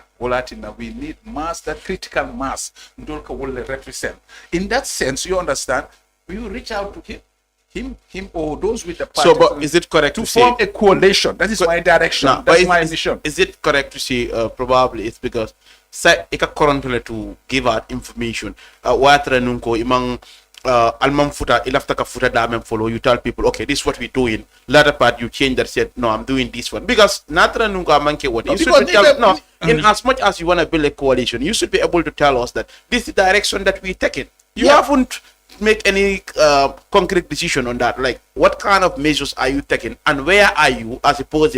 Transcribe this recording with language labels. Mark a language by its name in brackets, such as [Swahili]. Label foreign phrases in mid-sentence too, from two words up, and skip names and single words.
[English] We need mass, that critical mass, represent. In that sense, you understand, we will reach out to him or those with the party. So, but is it correct to form a coalition? That is my direction. That's my mission. Is it correct to say probably it's because currently to give out information? [Mandingo] Almam futa ilaftaka futa damem [English] follow, you tell people, okay, this is what we're doing. Later part you change that, said no, I'm doing this one, because [Mandingo] natra nunga manke [English] what you should tell in as much as you want to build a coalition, you should be able to tell us that this is the direction that we're taking. You haven't make any concrete decision on that, like what kind of measures are you taking and where are you as a person?